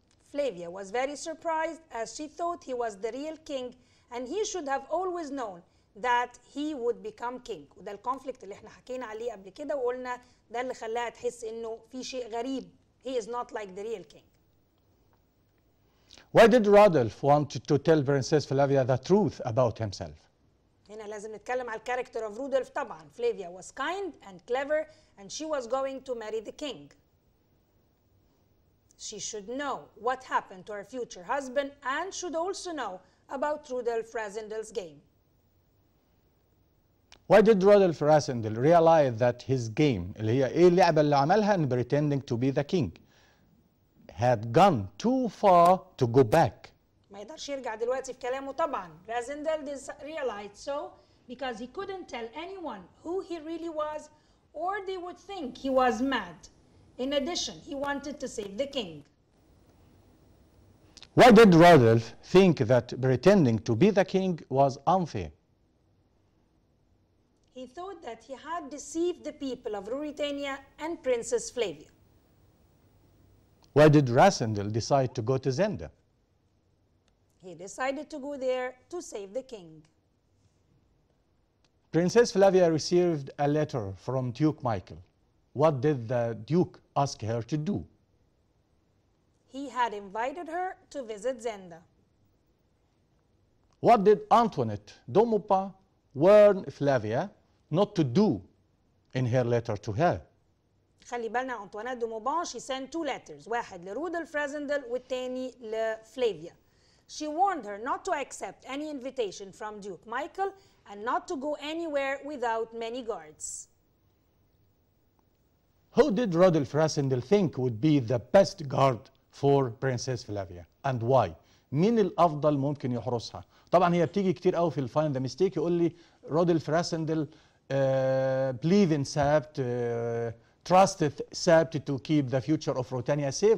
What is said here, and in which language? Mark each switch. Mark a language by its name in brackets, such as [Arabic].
[English] Flavia was very surprised as she thought he was the real king, and he should have always known that he would become king. [Arabic] وده الكونفليكت اللي احنا حكينا عليه قبل كده وقلنا ده اللي خلاها تحس انه في شيء غريب. [English] He is not like the real king. Why did Rodolph want to tell Princess Flavia the truth about himself? [Arabic] هنا لازم نتكلم على الكاركتر [English] of Rudolph [Arabic] طبعا. [English] Flavia was kind and clever and she was going to marry the king. She should know what happened to her future husband and should also know about Rudolph Rassendyll's game. Why did Rodolph Rassendyll realize that his game [Arabic] اللي هي ايه اللعبة اللي عملها [English] in pretending to be the king had gone too far to go back? [Arabic] ما يقدرش يرجع دلوقتي في كلامه طبعا. [English] Rassendyll realized so because he couldn't tell anyone who he really was or they would think he was mad. In addition, he wanted to save the king. Why did Rodolph think that pretending to be the king was unfair? He thought that he had deceived the people of Ruritania and Princess Flavia. Why did Rassendyll decide to go to Zenda? He decided to go there to save the king. Princess Flavia received a letter from Duke Michael. What did the Duke ask her to do? He had invited her to visit Zenda. What did Antoinette Domopa warn Flavia not to do in her letter to her? [Arabic] خلي بالنا أنطوانيت دو موبان [English] she sent 2 letters [Arabic] واحد لرودولف رازندل والتاني لفلافيا. [English] She warned her not to accept any invitation from Duke Michael and not to go anywhere without many guards. Who did Rodolph Rassendyll think would be the best guard for Princess Flavia and why? [Arabic] مين الأفضل ممكن يحرسها؟ طبعا هي بتيجي كتير قوي في الفايند ذا ميستيك يقول لي رودولف راسندل [English] believe in Sabt, trusted Sabt to keep the future of Ruritania safe.